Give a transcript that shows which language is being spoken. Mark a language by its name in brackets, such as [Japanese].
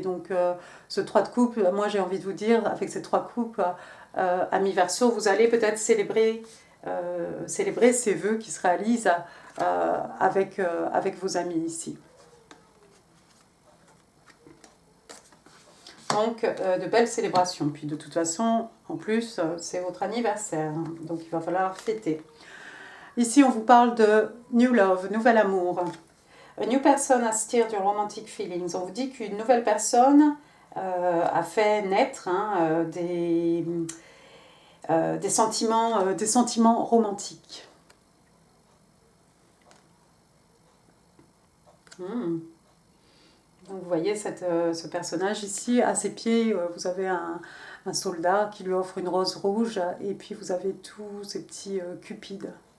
[French] Donc ce 3 de coupe, moi j'ai envie de vous dire, avec ces 3 coupes, amis Verseau, vous allez peut-être célébrer ces vœux qui se réalisent avec vos amis ici. Donc de belles célébrations. Puis de toute façon, en plus, c'est votre anniversaire, hein, donc il va falloir fêter. Ici, on vous parle de [English] new love, [French] nouvel amour. [English] A new person has stirred your romantic feelings. [French] On vous dit qu'une nouvelle personne a fait naître hein, des sentiments romantiques. Donc vous voyez ce personnage ici, à ses pieds, vous avez un soldat qui lui offre une rose rouge et puis vous avez tous ces petits cupides.